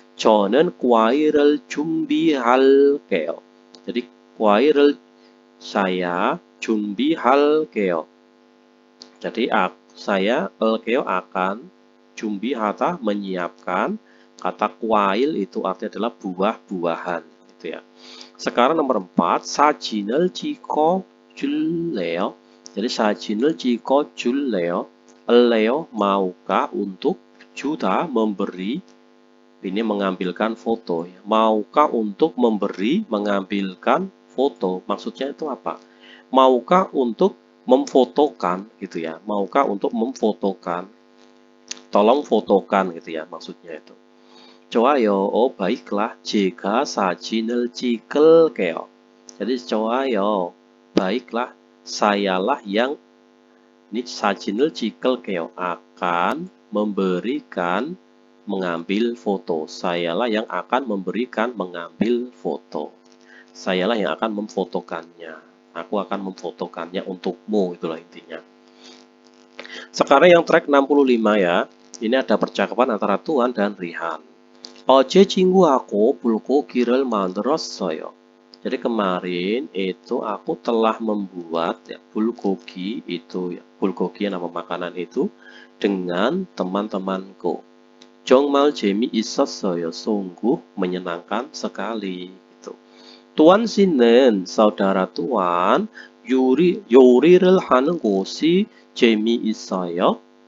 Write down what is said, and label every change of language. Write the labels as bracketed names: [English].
[Korean] 저는 과일을 준비할게요. Jadi 과일을 saya 준비할게요. [Indonesian] Jadi saya 할게요 akan, 준비하다 menyiapkan, kata 과일 itu artinya adalah buah-buahan gitu ya. Sekarang nomor 4, [Korean] 사진을 찍어줄래요. Jadi 사진을 찍어줄래요. [Indonesian] Leo maukah untuk, juda memberi, ini mengambilkan foto ya. Maukah untuk memberi, mengambilkan foto. Maksudnya itu apa? Maukah untuk memfotokan gitu ya. Maukah untuk memfotokan. Tolong fotokan gitu ya, maksudnya itu. [Korean] 좋아요. [Indonesian] Oh baiklah. [Korean] Jika 사진을 찍을게요. [Indonesian] Jadi 좋아요. Baiklah. Sayalah yang, ini [Korean] 사진을 찍을게요 [Indonesian] akan memberikan, mengambil foto. Sayalah yang akan memberikan, mengambil foto. Sayalah yang akan memfotokannya. Aku akan memfotokannya untukmu, itulah intinya. Sekarang yang track 65 ya. Ini ada percakapan antara Tuan dan Rihan. [Korean] 어제 친구하고 불고기를 만들었어요. [Indonesian] Jadi kemarin itu aku telah membuat ya, bulgogi itu ya, bulgogi nama makanan itu dengan teman-temanku. [Korean] 정말 재미있었어요. [Indonesian] Sungguh menyenangkan sekali. Gitu. [Korean] Tuan Sinen, saudara Tuan, 요리를 하는 곳이 재미있어요.